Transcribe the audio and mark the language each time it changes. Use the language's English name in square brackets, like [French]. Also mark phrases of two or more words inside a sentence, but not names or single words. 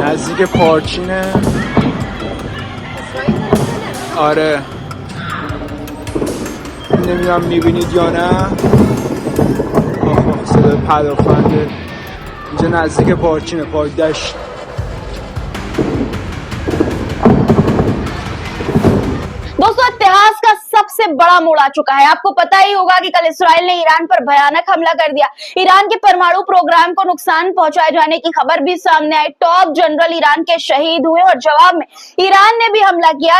[Persian] نزدیک پارچینه. آره نمیدونم میبینید یا نه. آخ صدای پدافنده. اینجا نزدیک پارچینه، پارک دشت. [Hindi] दोस्तों इतिहास का सबसे बड़ा मोड़ आ चुका है। आपको पता ही होगा कि कल इस्राइल ने ईरान पर भयानक हमला कर दिया। ईरान के परमाणु प्रोग्राम को नुकसान पहुंचाए जाने की खबर भी सामने आई। टॉप जनरल ईरान के शहीद हुए और जवाब में ईरान ने भी हमला किया।